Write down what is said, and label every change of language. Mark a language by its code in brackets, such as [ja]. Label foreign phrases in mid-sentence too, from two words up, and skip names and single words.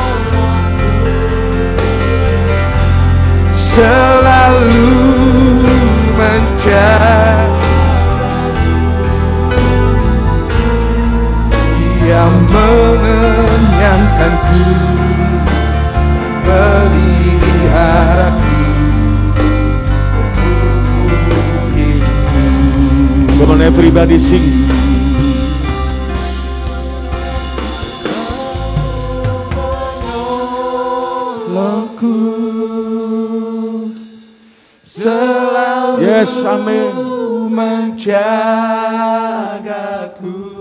[id] Selalu menjaga, Dia mengenyangkanku, peliharaku seumur hidupku. [en] Come on everybody sing. [id] Menolongku selalu, yes, amin, menjagaku.